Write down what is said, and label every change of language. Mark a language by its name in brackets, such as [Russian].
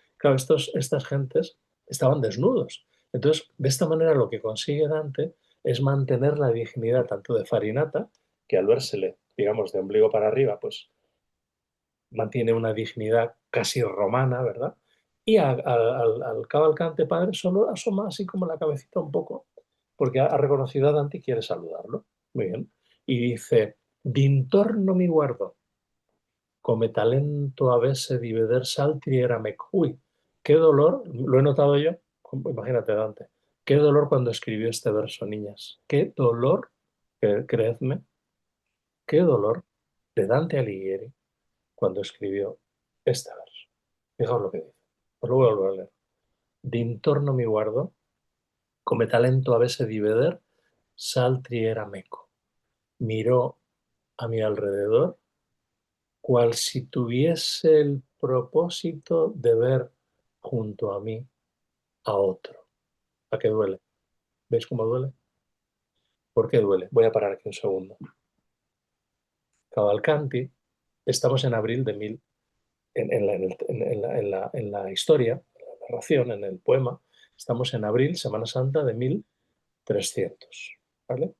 [Spanish] Claro, estas gentes estaban desnudos. Entonces, de esta manera lo que consigue Dante es mantener la dignidad tanto de Farinata, que al vérsele, digamos, de ombligo para arriba, pues mantiene una dignidad casi romana, ¿verdad? Y al Cavalcante padre solo asoma así como la cabecita un poco, porque ha reconocido a Dante y quiere saludarlo. Muy bien. Y dice, [Italian] d'intorno mi guardo, come talento avesse di veder saltri era mec. [Spanish] Uy, qué dolor, lo he notado yo, imagínate Dante, qué dolor cuando escribió este verso, niñas. Qué dolor, creedme, qué dolor de Dante Alighieri cuando escribió este verso. Fijaos lo que dice. Os lo voy a volver a leer. [Italian] D'intorno mi guardo, come talento avesse di veder, saltri era meco. [Spanish] Miró a mi alrededor, cual si tuviese el propósito de ver junto a mí a otro. ¿A qué duele? ¿Veis cómo duele? ¿Por qué duele? Voy a parar aquí un segundo. Cavalcanti, estamos en abril de en la historia, en la narración, en el poema, estamos en abril, Semana Santa de 1300, ¿vale?